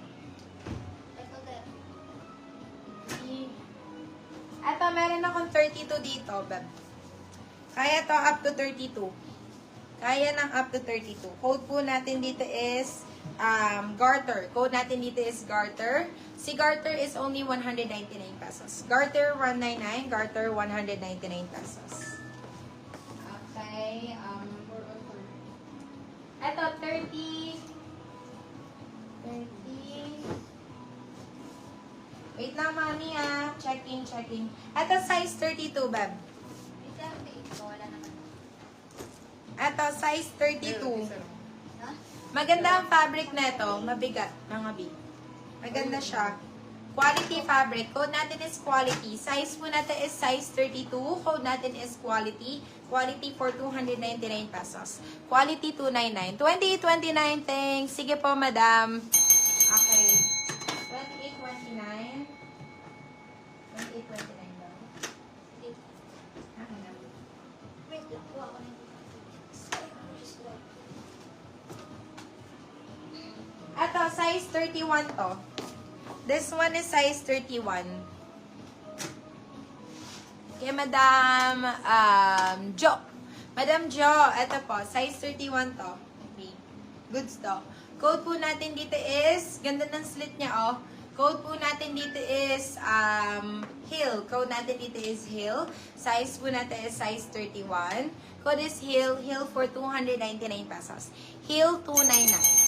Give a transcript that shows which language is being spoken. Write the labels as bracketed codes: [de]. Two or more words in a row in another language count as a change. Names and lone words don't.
[tl] Ito, meron akong 32 dito, beb. Kaya to [en] up to 32. [tl] Kaya ng [en] up to 32. [tl] Code po natin dito [en] is garter. [tl] Code natin dito [en] is garter. Si garter is only 199 pesos. Garter 199, garter 199 pesos. [tl] Okay. Ito, 30. 30. Wait lang, mami ah. Checking. Ito, size 32, beb. Ito, size 32. Maganda ang fabric nito. Mabigat, mga B. Maganda siya. [en] Quality fabric. [tl] Code natin [en] is quality. [tl] Size po natin [en] is size 32. [tl] Code natin [en] is quality. Quality for 299 pesos. Quality 299. 2829, thanks. [tl] Sige po, madam. Okay. 2829. 2829 daw. Wait lang po ako nito. Ito, size 31 to. [en] This one is size 31. Okay, Madam Jo. [tl] Madam Jo, ito po, size 31 to. Okay. Goods to. Code po natin dito is, ganda ng slit niya, oh. Code po natin dito [en] is heel. [tl] Code natin dito [en] is heel. [tl] Size po natin [en] is size 31. Code is heel. Heel for 299 pesos. Heel 299.